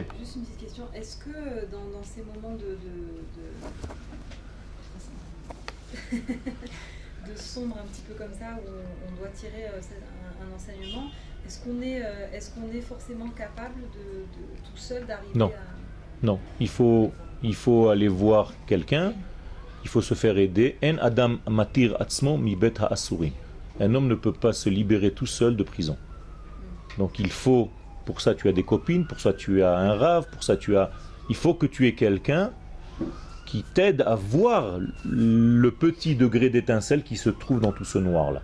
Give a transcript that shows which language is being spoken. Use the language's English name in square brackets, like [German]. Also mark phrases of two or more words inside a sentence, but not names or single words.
[French] Juste une petite question. Est-ce que dans ces moments de sombre un petit peu comme ça, où on doit tirer un enseignement, est-ce qu'on est forcément capable de tout seul d'arriver Non. à... Non, il faut aller voir quelqu'un, il faut se faire aider. [Hebrew] אין אדם מתיר עצמו מבית האסורים. [French] Un homme ne peut pas se libérer tout seul de prison. Donc il faut, pour ça tu as des copines, pour ça tu as un rave, pour ça il faut que tu aies quelqu'un qui t'aide à voir le petit degré d'étincelle qui se trouve dans tout ce noir-là.